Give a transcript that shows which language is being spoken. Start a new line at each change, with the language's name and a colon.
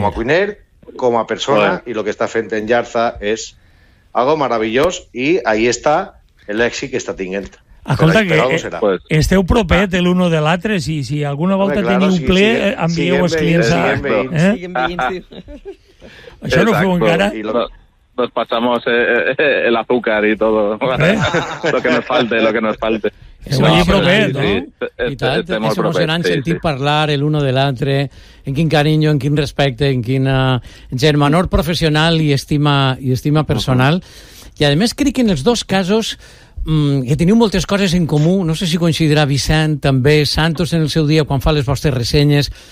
Catalan: Com a cuiner, com a persona, i el que està fent en Llarza és algo maravillós, i ahí està l'èxit que està tinguent. Escolta, que esteu propet l'uno de l'altre, si alguna volta teniu ple, envieu els clients a... Siguem veïns. Això no ho feu encara?
Spanish: Nos pasamos el azúcar y todo, ¿eh? lo que nos falte. Se va a ir proper, ¿no? Sí, sí.
Catalan: I tal, és emocionant sentir parlar l'un de l'altre, en quin carinyo, en quin respecte, en quina germanor professional i estima personal. I, a més, crec que en els dos casos que teniu moltes coses en comú, no sé si coincidirà Vicent, també Santos en el seu dia quan fa les vostres ressenyes.